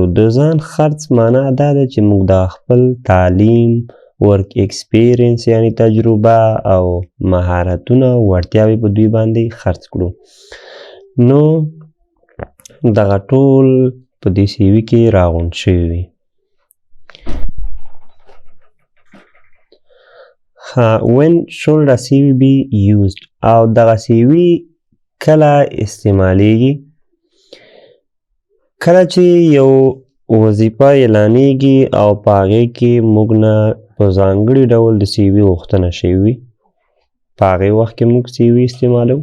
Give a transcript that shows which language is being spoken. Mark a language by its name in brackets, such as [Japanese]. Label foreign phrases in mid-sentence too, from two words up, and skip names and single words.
[Pashto] د ځان خرڅ معنا دا ده چې موږ د خپل تعلیم، [English] work experience [Pashto] یعنی تجربه او مهارتونه او وړتیاوې په دوی باندې خرڅ کړو. نو دغه ټول په دې سی وي کې راغونډ شوي وي. [English] when should a CV be used؟ [Pashto] او دغه سی وي کله استعمالیږي؟ کله چې یو وظیفه اعلانیږي او په هغې کې موږ نه په ځانګړي ډول د سی وي غوښتنه شوې وي، په هغې وخت کې موږ سی وي استعمالوو.